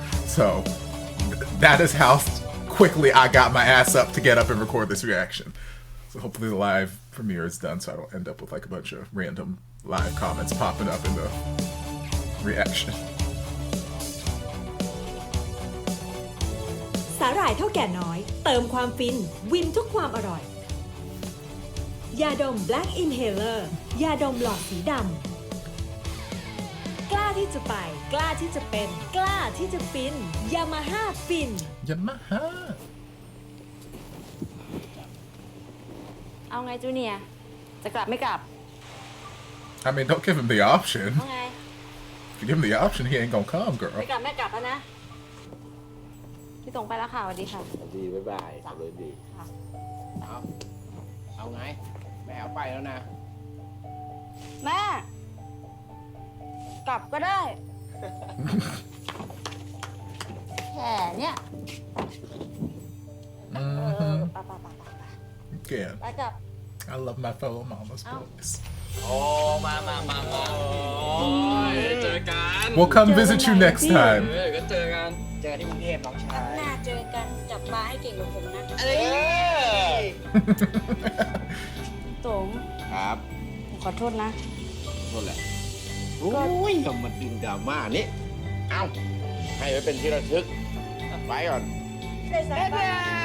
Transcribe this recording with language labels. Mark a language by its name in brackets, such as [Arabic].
[English] So that is how quickly I got my ass up to get up and record this reaction. So hopefully the live premiere is done so I don't end up with like a bunch of random live comments popping up in the reaction. [Thai] สาหร่ายเท่าแก่น้อยเติมความฟินวินทุกความอร่อยยาดม Black Inhaler ยาดมหลอดสีดำกล้าที่จะไปกล้าที่จะเป็นกล้าที่จะฟินยามาฮ่าฟิน [English] Yamaha. [Thai] เอาไงจูเนียร์จะกลับไม่กลับ [English] I mean, don't give him the option. [Thai] เอาไง [English] If you give him the option, he ain't gonna come, girl. [Thai] ไม่กลับไม่กลับแล้วนะพี่ตรงไปแล้วค่ะสวัสดีค่ะ ดีบ๊ายบายขับรถดีเอาไงแม่เอาไปแล้วนะ แม่กลับก็ได้ แค่เนี้ย [English] Again, [Thai] ไปกลับ [English] I love my fellow mama's boys. [Thai] โอ้มาเจอกัน [English] We'll come visit you next time. [Thai] ก็เจอกัน เจอที่กรุงเทพน้องชาย หน้าเจอกันจับปลาให้เก่งกว่าผมนะตง ครับ ขอโทษนะ โทษแหละโอ้ยทำมาดึงดราม่านี่เอ้าให้ไว้เป็นที่ระลึกไปก่อนไปไปแล้ว